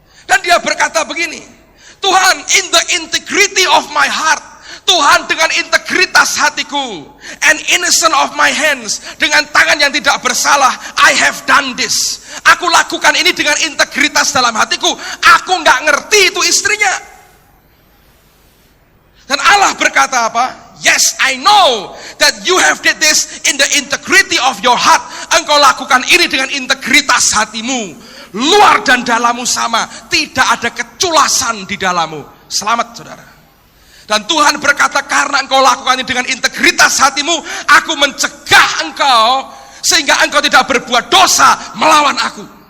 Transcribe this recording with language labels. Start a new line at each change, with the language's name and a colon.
Indonesian: Dan dia berkata begini, Tuhan,
English: in the integrity of my heart,
Indonesian: Tuhan dengan integritas hatiku,
English: and innocent of my hands,
Indonesian: dengan tangan yang tidak bersalah,
English: I have done this.
Indonesian: Aku lakukan ini dengan integritas dalam hatiku. Aku nggak ngerti itu istrinya. Dan Allah berkata apa?
English: Yes, I know that you have did this in the integrity of your heart.
Indonesian: Engkau lakukan ini dengan integritas hatimu. Luar dan dalammu sama. Tidak ada keculasan di dalammu. Selamat saudara. Dan Tuhan berkata, karena engkau lakukan ini dengan integritas hatimu, aku mencegah engkau sehingga engkau tidak berbuat dosa melawan aku.